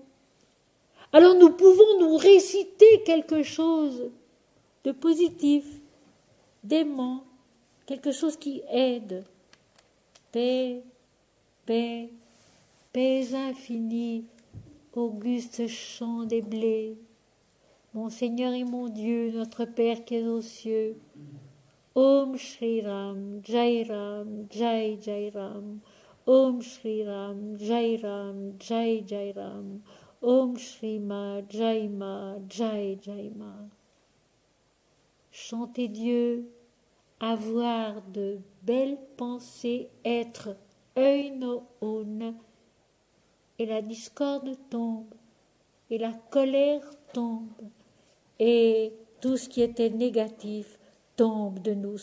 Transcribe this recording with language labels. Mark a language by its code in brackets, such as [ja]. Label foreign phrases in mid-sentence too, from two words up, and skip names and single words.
[fr] Alors nous pouvons nous réciter quelque chose de positif, d'aimant, quelque chose qui aide. Paix, paix, paix infinie, auguste chant des blés. Mon Seigneur et mon Dieu, notre Père qui est aux cieux. [sa] Om Shri Ram, Jai Ram, Jai Jai Ram. Om Shri Ram, Jai Ram, Jai Jai Ram. Om Shri Ma, Jai Ma, Jai Jai Ma. [fr] Chantez Dieu, avoir de belles pensées, être Eunoon, et la discorde tombe, et la colère tombe, et tout ce qui était négatif tombe de nous.